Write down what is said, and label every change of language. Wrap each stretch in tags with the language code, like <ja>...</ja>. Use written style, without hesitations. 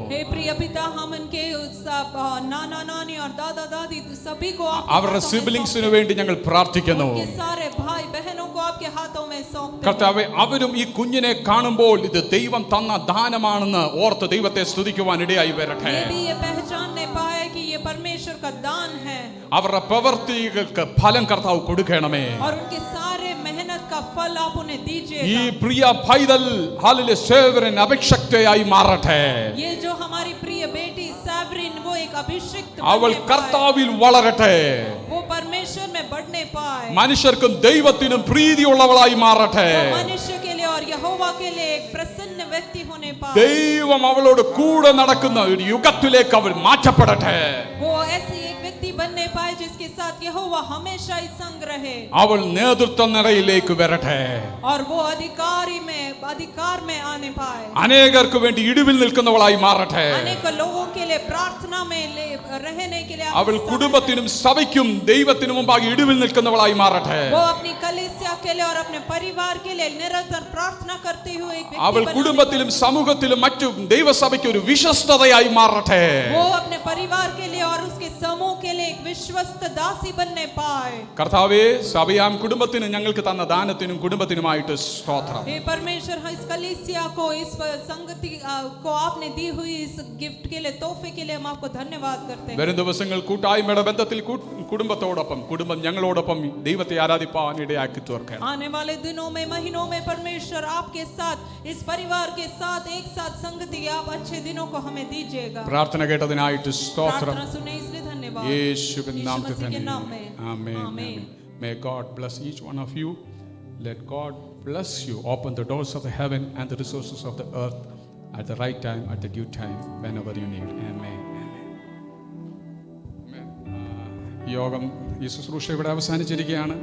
<hi>हे प्रिय पिता, हम उनके नाना नानी और दादा दादी सभी को</hi> <ml>അവരുടെ സിബ്ലിംഗ്സിന് വേണ്ടി ഞങ്ങൾ പ്രാർത്ഥിക്കുന്നു.</ml> <hi>उनके सारे भाई बहनों को आपके हाथों में सौंपते हैं.</hi> <ml>കർത്താവേ, അവരും ഈ കുഞ്ഞിനെ കാണുമ്പോൾ ഇത് ദൈവം തന്ന ദാനമാണെന്ന് ഓർത്ത് ദൈവത്തെ സ്തുതിക്കുവാൻ ഇടയായി വരട്ടെ.</ml> <hi>ये भी ये पहचानने पाए कि ये परमेश्वर का दान है</hi> <ml>അവരുടെ പ്രവൃത്തികൾക്ക് ഫലം കർത്താവ് കൊടുക്കണമേ.</ml> <hi>और उनके सारे मेहनत का फल आप उन्हें</hi> <ml>ഈ</ml> <hi>दीजिए.</hi> <ml>പ്രിയ പൈതൽ ഹാലിലെ സേവരൻ അഭിഷക്തയായി മാറട്ടെ.</ml> <hi>ये जो हमारी प्रिय बेटी सैवरिन वो एक अभिषिक्त</hi> <ml>അവൾ</ml> <hi>बनने पाए.</hi> <ml>കർത്താവിൽ വളരട്ടെ.</ml> <hi>वो परमेश्वर में बढ़ने पाए.</hi> <ml>മനുഷ്യർക്കും ദൈവത്തിനും പ്രീതിയുള്ളവളായി മാറട്ടെ.</ml> <hi>वो मनुष्य के लिए और यहोवा के लिए एक प्रसन्न व्यक्ति होने पाए.</hi> <ml>ദൈവം അവളോട് കൂടെ നടക്കുന്ന ഒരു യുഗത്തിലേക്ക് അവൾ മാറ്റപ്പെടട്ടെ.</ml> <hi>वो ऐसी एक व्यक्ति बनने पाए जिसके साथ यहोवा हमेशा ही संग रहे.</hi> <ml>അവൾ നേതൃത്വ നിരയിലേക്ക് വരട്ടെ.</ml> <hi>और वो अधिकार में आने पाए.</hi> <ml>അനേകർക്ക് വേണ്ടി ഇടിവിൽ നിൽക്കുന്നവളായി മാറട്ടെ.</ml> <hi>अनेक लोगों के लिए प्रार्थना में रहने के लिए</hi> <ml>അവൾ കുടുംബത്തിനും സഭയ്ക്കും ദൈവത്തിനും മുമ്പാകെ ഇടിവിൽ നിൽക്കുന്നവളായി മാറട്ടെ.</ml> <hi>वो अपनी कलीसिया के लिए और अपने परिवार के लिए निरंतर प्रार्थना करते हुए एक व्यक्ति</hi> <ml>അവൾ</ml> <hi>बनाने</hi> <ml>കുടുംബത്തിലും സമൂഹത്തിലും മറ്റു ദൈവസഭയ്ക്ക് ഒരു വിശ്വസ്തതയായി മാറട്ടെ.</ml> <hi>वो अपने परिवार के लिए और उसके समूह के लिए एक विश्वस्त दासी बनने पाए.</hi> <ml>കർത്താവേ, സഭയാം കുടുംബത്തിന് ഞങ്ങൾക്ക് തന്ന ദാനത്തിനും കുടുംബത്തിനുമായിട്ട് സ്തോത്രം.</ml> <hi>हे परमेश्वर, इस कलीसिया को, इस संगति को आपने दी हुई इस गिफ्ट के लिए, तोहफे के लिए हम आपको धन्यवाद करते हैं.</hi> <ml>വരും ദിവസങ്ങൾ കൂട്ടായ്മയുടെ ബന്ധത്തിൽ കുടുംബത്തോടൊപ്പം കുടുംബം ഞങ്ങളോടൊപ്പം ദൈവത്തെ ആരാധിപ്പാൻ ഇടയാക്കി തീർക്കണം.</ml> <hi>आने वाले दिनों में, महीनों में परमेश्वर आपके साथ, इस परिवार के साथ एक साथ संगति, आप अच्छे दिनों को हमें दीजिएगा.</hi> <ml>പ്രാർത്ഥന കേട്ടതിനായിട്ട് സ്തോത്രം.</ml> <hi>प्रार्थना सुने इसलिए धन्यवाद.</hi> <ml>യേശുവിൻ</ml> <hi>यीशु</hi> <ml>നാമത്തിൽ</ml> <hi>मसीह के</hi> <ml>തന്നെ.</ml> <hi>नाम में.</hi> <ml>ആമേൻ.</ml> <hi>आमीन.</hi> <en>May God bless each one of you. Let God bless you. Open the doors of the heaven and the resources of the earth at the right time, at the due time, whenever you need. Amen.</en> <ml>യോഗം ഈ ശുശ്രൂഷ ഇവിടെ അവസാനിച്ചിരിക്കുകയാണ്.</ml>